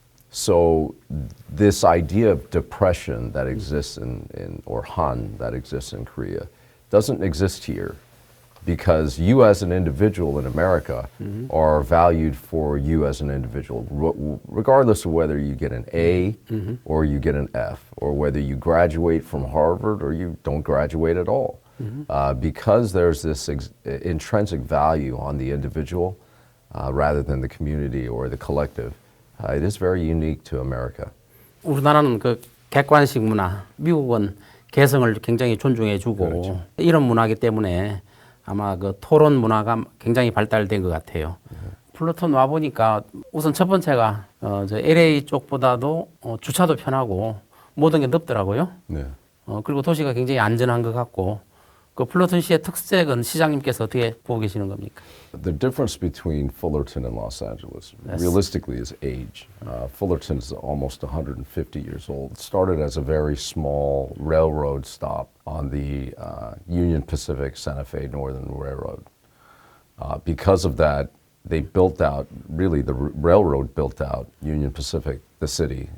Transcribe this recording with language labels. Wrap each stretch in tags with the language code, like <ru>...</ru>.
<en>So this idea of depression that exists or Han that exists in Korea doesn't exist here, because you as an individual in America are valued for you as an individual, regardless of whether you get an A or you get an F, or whether you graduate from Harvard or you don't graduate at all. Because there's this intrinsic value on the individual rather than the community or the collective. It is very unique to America.</en> <ko>우리나라는 그 객관식 문화, 미국은 개성을 굉장히 존중해주고 그렇죠. 이런 문화이기 때문에 아마 그 토론 문화가 굉장히 발달된 것 같아요. 플루톤 와 보니까 우선 첫 번째가 저 LA 쪽보다도 주차도 편하고 모든 게 넓더라고요. 네. 그리고 도시가 굉장히 안전한 것 같고 그 플루톤시의 특색은 시장님께서 어떻게 보고 계시는 겁니까?</ko> <en>The difference between Fullerton and Los Angeles, realistically, is age. Fullerton is almost 150 years old. It started as a very small railroad stop on the Union Pacific Santa Fe Northern Railroad. Because of that, they built out, really the railroad built out Union Pacific, the city.</en>